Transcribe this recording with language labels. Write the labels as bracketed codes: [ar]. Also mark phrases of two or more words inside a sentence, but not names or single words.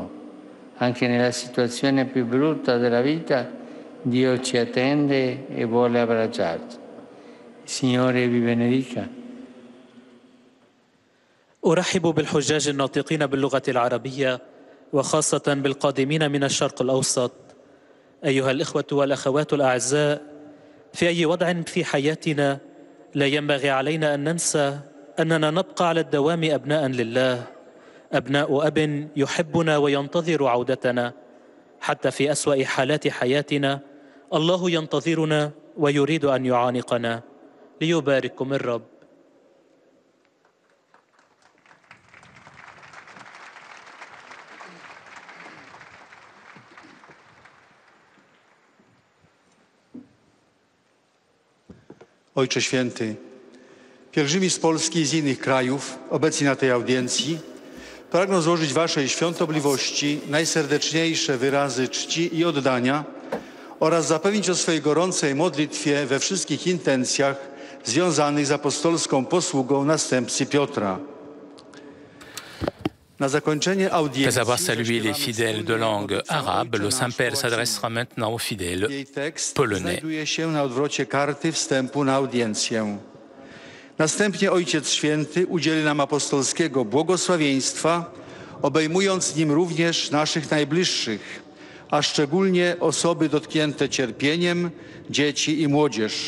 [it] Anche nella situazione più brutta della vita, Dio ci attende e vuole abbracciarci. Il Signore vi benedica. [ar] أرحب بالحجاج الناطقين باللغة العربية، وخاصة بالقادمين من الشرق الأوسط. أيها الإخوة والأخوات الأعزاء، في أي وضع في حياتنا لا ينبغي علينا أن ننسى أننا نبقى على الدوام أبناء لله، أبناء أب يحبنا وينتظر عودتنا. حتى في أسوأ حالات حياتنا الله ينتظرنا ويريد أن يعانقنا. ليبارككم الرب. [pl] Ojcze Święty, pielgrzymi z Polski i z innych krajów obecni na tej audiencji pragną złożyć Waszej świątobliwości najserdeczniejsze wyrazy czci i oddania oraz zapewnić o swojej gorącej modlitwie we wszystkich intencjach związanych z apostolską posługą następcy Piotra. [fr] Après avoir salué les fidèles de langue arabe, le Saint-Père s'adressera maintenant aux fidèles polonais. [pl] Znajduje się na odwrocie karty wstępu na audiencję. Następnie Ojciec Święty udzieli nam apostolskiego błogosławieństwa obejmując nim również naszych najbliższych, a szczególnie osoby dotknięte cierpieniem, dzieci i młodzież.